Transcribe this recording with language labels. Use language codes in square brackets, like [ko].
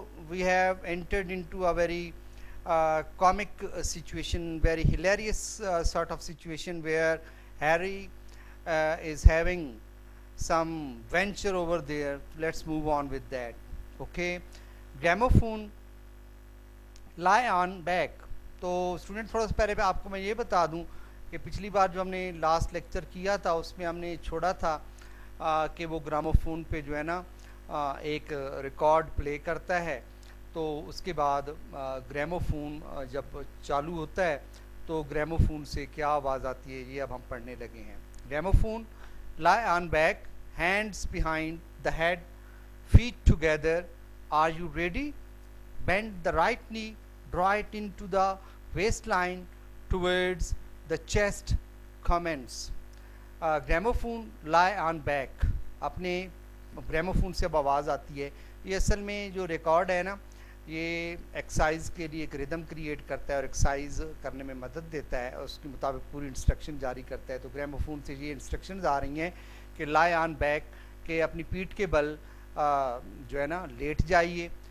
[en] We have entered into a very comic situation, very hilarious sort of situation where Harry is having some venture over there. Let's move on with that. Okay, gramophone lie on back. [hi] तो student थोड़ा सा पहले पे आपको मैं ये बता दूं कि पिछली बार जो हमने लास्ट लेक्चर किया था उसमें हमने छोड़ा था कि वो ग्रामोफोन पे जो है ना एक रिकॉर्ड प्ले करता है, तो उसके बाद ग्रामोफोन जब चालू होता है तो ग्रामोफोन से क्या आवाज़ आती है ये अब हम पढ़ने लगे हैं. [en] Gramophone lie on back, hands behind the head, feet together. Are you ready? Bend the right knee, draw it into the waistline towards the chest. Commence. Gramophone lie on back. [hi] अपने ग्रामोफोन से अब आवाज़ आती है. ये असल में जो रिकॉर्ड है ना, ये एक्सरसाइज के लिए एक रिदम क्रिएट करता है और एक्सरसाइज करने में मदद देता है और उसके मुताबिक पूरी इंस्ट्रक्शन जारी करता है. तो ग्रामोफोन से ये इंस्ट्रक्शंस आ रही हैं कि लाई ऑन बैक, के अपनी पीठ के बल जो है ना लेट जाइए.